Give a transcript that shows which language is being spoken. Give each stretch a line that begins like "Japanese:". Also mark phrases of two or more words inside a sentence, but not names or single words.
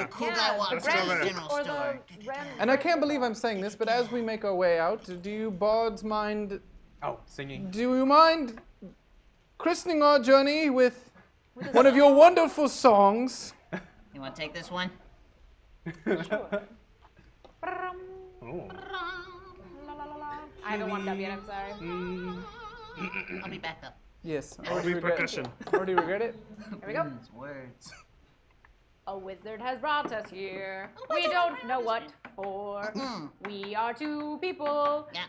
English: Cool Yeah, guy the walks Let's to go the there. general or store. the Ren- And I can't believe I'm saying this, but as we make our way out, do you bards mind? Oh, singing. Do you mind christening our journey with one of your wonderful songs? You want to take this one? Oh. La, la, la, la. I haven't warmed up yet, I'm sorry. I'll be back up. Yes. Heavy percussion. Already regret it. Here we go. Words. A wizard has brought us here. We don't know what for. We are two people Yeah.